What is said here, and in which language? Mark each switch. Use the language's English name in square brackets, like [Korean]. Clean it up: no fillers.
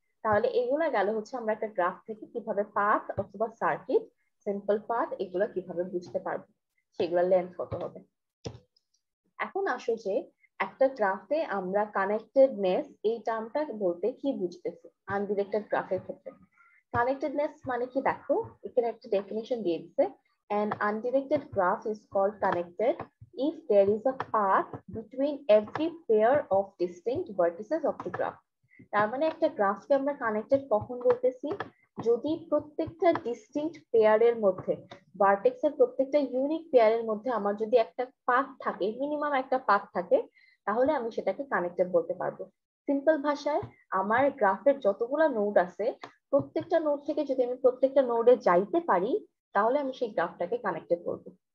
[Bangla] তাহলে এগুলা গেল হচ্ছে আমরা একটা গ্রাফ থেকে কিভাবে পাথ অথবা সার্কিট, সিম্পল পাথ এগুলা কিভাবে বুঝতে পারবো, সেগুলা লেন্থ কত হবে। এখন আসো যে একটা গ্রাফে আমরা কানেক্টেডনেস এই টার্মটা বলতে কি বুঝতেছি আনডিরেক্টেড গ্রাফের ক্ষেত্রে। কানেক্টেডনেস মানে কি দেখো, এখানে একটা ডেফিনিশন দিয়ে দিচ্ছে, [English] an undirected graph is called connected if there is a path between every pair of distinct vertices of the graph। [Bangla] তার মানে একটা গ্রাফকে আমরা কানেক্টেড কখন বলতেছি, যদি প্রত্যেকটা ডিস্টিংক্ট পেয়ারের মধ্যে, ভার্টেক্সের প্রত্যেকটা ইউনিক পেয়ারের মধ্যে আমার যদি একটা পাথ থাকে, মিনিমাম একটা পাথ থাকে, তাহলে আমি সেটাকে কানেক্টেড বলতে পারবো। সিম্পল ভাষায় আমার গ্রাফের যতগুলা নোড আছে, প্রত্যেকটা নোড থেকে যদি আমি প্রত্যেকটা নোডে যাইতে পারি, তাহলে আমি সেই গ্রাফটাকে কানেক্টেড বলবো।